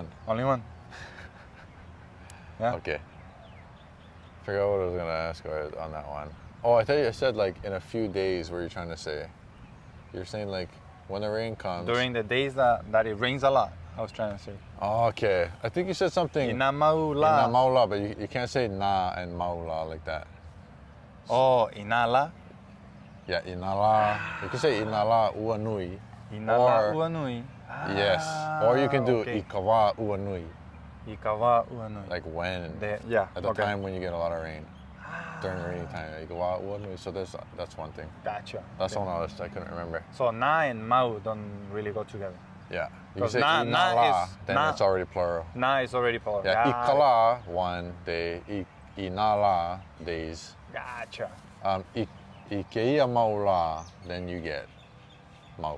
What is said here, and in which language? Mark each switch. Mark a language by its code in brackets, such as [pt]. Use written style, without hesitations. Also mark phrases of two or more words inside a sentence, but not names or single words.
[en] Only one. Yeah. Okay. Forgot what I was gonna ask on that one. Oh, I thought you said like in a few days. What are you trying to say? You're saying like when the rain comes. During the days that it rains a lot, I was trying to say. Oh, okay. I think you said something. [rap] Ina maula. Ina maula, [en] but you can't say na and maula like that. [rap] Oh, inala. [en] Yeah, inala. You can say [rap] inala ua nui. Inala [en] Or- [rap] ua nui. [en] Yes. Or you can do okay. [rap] ikawa ua nui. Ikawa ua nui. [en] Like when. Yeah. At the okay. time when you get a lot of rain. During the rainy time. [rap] Ikawa ua nui. [en] So that's one thing. Gotcha. That's okay. one I couldn't remember. So na and mau don't really go together. Yeah. You can 'Cause say na [rap] inala, [en] is- then na- it's already plural. Na is already plural. Yeah, Got it. ikala, one day, inala, days. Gotcha. [rap] Ikeia maula, [en] then you get mau.